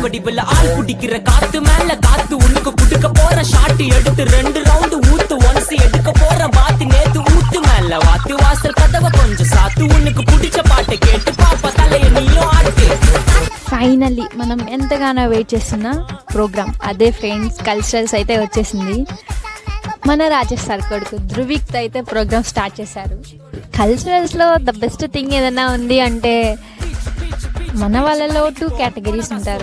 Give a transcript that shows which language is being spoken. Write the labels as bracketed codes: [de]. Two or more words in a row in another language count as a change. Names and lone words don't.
[ta] வடிவுல ஆள் குடிக்கிற காத்து மேல காத்து உனக்கு குடுக்க போற ஷாட்டு எடுத்து 2 ரவுண்டு ஊத்து ஒன்ஸ் எடுக்க போற பாத்து நேத்து ஊத்து மேல வாத்து வாசல் கதவை கொஞ்சம் சாத்து உனக்கு பிடிச்ச பாட்டை கேட்டு பாப்பா தலைய நீயும் ஆட்டு. [te] ఫైనల్లీ మనం ఎంతగానో వెయిట్ చేస్తున్న ప్రోగ్రామ్, అదే [en] friends culturals [te] అయితే వచ్చేసింది. మన రాజేష్ సార్ కొడుకు ధృవిక్ అయితే [en] program start [te] చేశారు. కల్చరల్స్లో [en] the best thing [te] ఏదైనా ఉంది అంటే మన వాళ్ళలో 2 కేటగిరీస్ ఉంటారు.